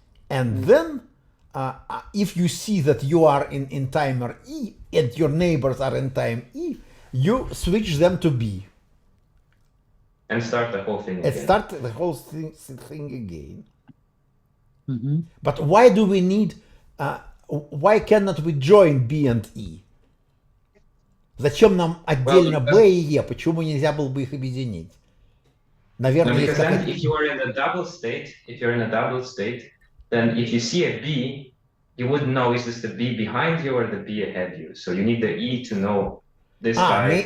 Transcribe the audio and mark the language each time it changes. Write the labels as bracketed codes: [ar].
[en] And then if you see that you are in timer E and your neighbors are in time E, you switch them to B. and start the whole thing And again. start the whole thing again. But why do we need, why cannot we join B and E? [ru] Зачем нам отдельно B и E? Почему нельзя было бы их объединить? Наверное, есть [en] Because then [ru] какая-то... [en] if you are in a double state, then if you see a B, you wouldn't know is this the B behind you or the B ahead of you. So you need the E to know this guy.